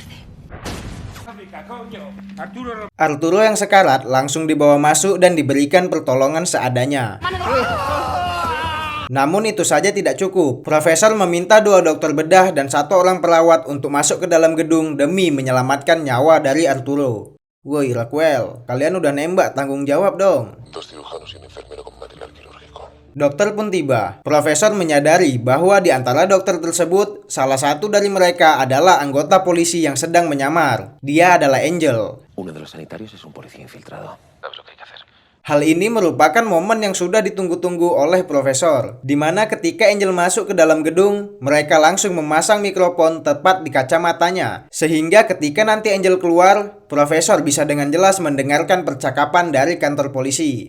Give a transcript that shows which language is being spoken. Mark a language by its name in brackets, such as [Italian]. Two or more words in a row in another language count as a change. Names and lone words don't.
[Indonesian] Arturo yang sekarat langsung dibawa masuk dan diberikan pertolongan seadanya. Namun itu saja tidak cukup. Profesor meminta 2 dokter bedah dan 1 orang perawat untuk masuk ke dalam gedung demi menyelamatkan nyawa dari Arturo. Woi Raquel, kalian udah nembak, tanggung jawab dong. [Spanish] 2 cirujanos y un enfermero con material quirúrgico. [Indonesian] Dokter pun tiba. Profesor menyadari bahwa di antara dokter tersebut, salah satu dari mereka adalah anggota polisi yang sedang menyamar. Dia adalah Angel. [Spanish] Uno de los sanitarios es un policía infiltrado. ¿Sabes lo que hay que hacer? [Indonesian] Hal ini merupakan momen yang sudah ditunggu-tunggu oleh Profesor, di mana ketika Angel masuk ke dalam gedung, mereka langsung memasang mikrofon tepat di kacamatanya, sehingga ketika nanti Angel keluar, Profesor bisa dengan jelas mendengarkan percakapan dari kantor polisi.